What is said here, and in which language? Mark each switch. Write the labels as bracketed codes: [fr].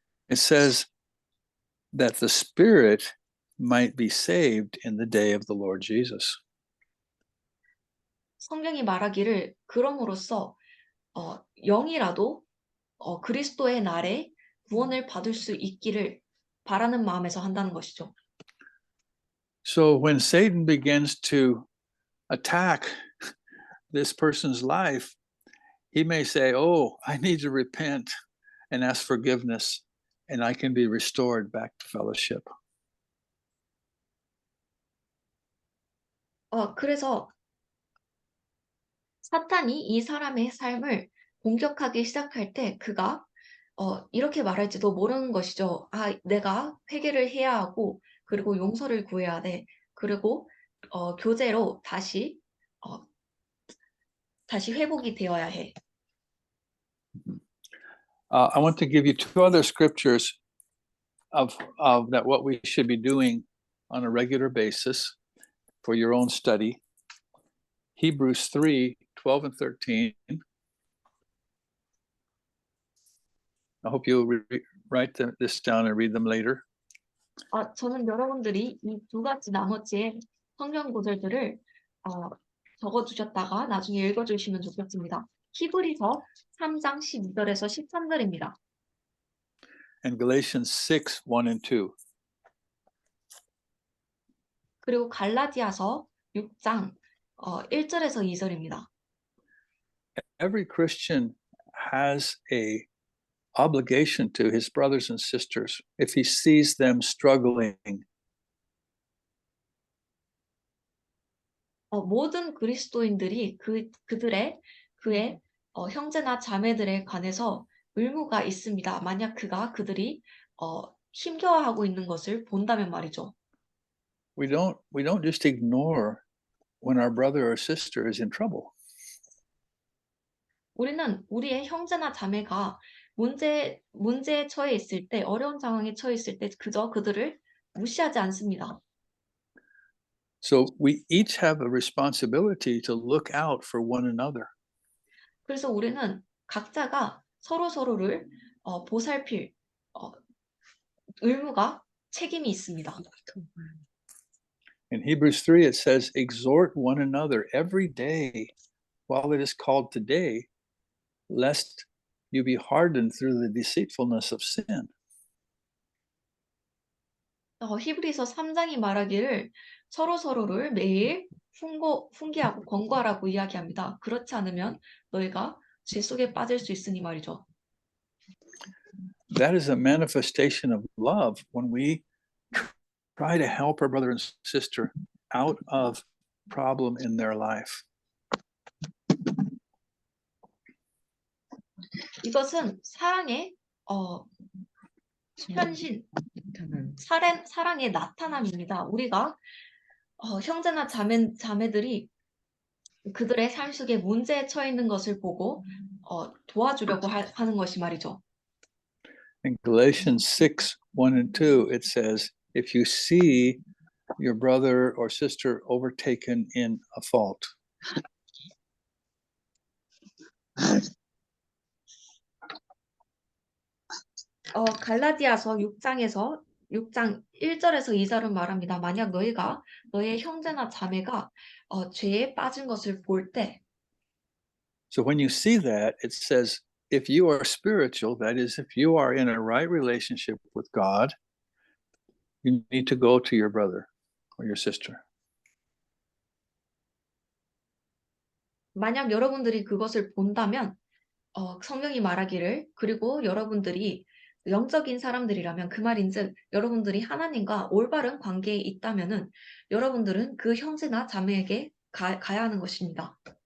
[en] It says that the spirit might be saved in the day of the Lord Jesus. [ko] 성경이 말하기를 그럼으로써 영이라도 그리스도의 날에 구원을 받을 수 있기를 바라는 마음에서 한다는 것이죠. [en] So when Satan begins to attack this person's life, he may say, "Oh, I need to repent and ask forgiveness, and I can be restored back to fellowship." [ko] 그래서 사탄이 이 사람의 삶을 공격하기 시작할 때 그가 이렇게 말할지도 모르는 것이죠. 내가 회개를 해야 하고 그리고 용서를 구해야 돼. 그리고 교제로 다시 회복이 되어야 해. [en] I want to give you 2 other scriptures of that what we should be doing on a regular basis for your own study. Hebrews 3:12 and 13. I hope you'll write this down and read them later. [ko] 저는 여러분들이 이 두 가지 나머지의 성경 구절들을 적어두셨다가 나중에 읽어주시면 좋겠습니다. 히브리서 3장 12절에서 13절입니다. [en] And Galatians 6, 1 and 2. [ko] 그리고 갈라디아서 6장 1절에서 2절입니다. [en] Every Christian has a obligation to his brothers and sisters if he sees them struggling. [ko] 모든 그리스도인들이 그의 형제나 자매들에 관해서 의무가 있습니다. 만약 그들이 힘겨워하고 있는 것을 본다면 말이죠. [en] We don't just ignore when our brother or sister is in trouble. [ko] 우리는 우리의 형제나 자매가 문제에 처해 있을 때, 어려운 상황에 처해 있을 때 그저 그들을 무시하지 않습니다. [en] So we each have a responsibility to look out for one another. [ko] 그래서 우리는 각자가 서로를 보살필 의무가 책임이 있습니다. [en] In Hebrews 3, it says, exhort one another every day while it is called today, lest you be hardened through the deceitfulness of sin. [ko] 히브리서 3장이 말하기를 서로를 매일 훈계하고 권고하라고 이야기합니다. 그렇지 않으면 너희가 죄 속에 빠질 수 있으니 말이죠. [en] That is a manifestation of love when we try to help our brother and sister out of problem in their life. [ko] 이것은 사랑의 현신, 사랑의 나타남입니다. 우리가 형제나 자매들이 그들의 삶 속에 문제에 처해 있는 것을 보고 도와주려고 하는 것이 말이죠. [en] In Galatians 6, 1 and 2, it says, if you see your brother or sister overtaken in a fault. [ko] 갈라디아서 6장 1절에서 2절은 말합니다. 만약 너의 형제나 자매가 죄에 빠진 것을 볼 때, [en] So when you see that, it says, if you are spiritual, that is, if you are in a right relationship with God, you need to go to your brother or your sister. [ko] 만약 여러분들이 그것을 본다면 성경이 말하기를, 그리고 여러분들이 영적인 사람들이라면 그 말인즉 여러분들이 하나님과 올바른 관계에 있다면은 여러분들은 그 형제나 자매에게 가야 하는 것입니다.